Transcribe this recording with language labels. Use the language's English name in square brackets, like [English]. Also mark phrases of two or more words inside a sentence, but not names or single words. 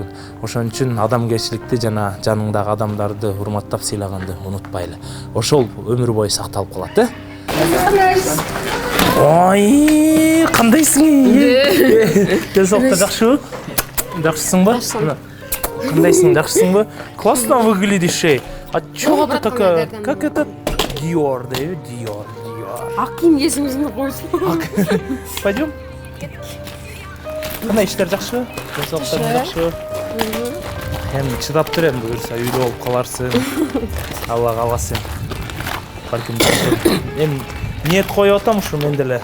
[Kyrgyz] Ошон үчүн адамгерчиликти жана жаныңдагы адамдарды урматтап сыйлаганды унутпайлы. Ошол өмүр бою сакталып калат, да? Ой, кандайсың? Десокта жакшыбы? Жакшысыңбы? Кандайсың, жакшысыңбы? [Russian] Классно выглядишь. А чё ты такая? Как это? Dior, да? Dior. [Kyrgyz] Ак кийим кесиңизди койсуң. Пойдем? Кандай иштер жакшыбы? Десоктор жакшыбы? Эми чыдап тур эми буюрса үйлүү болуп каларсың. Алла кааласын. Балким эми ниет коюп атам ушу мен деле.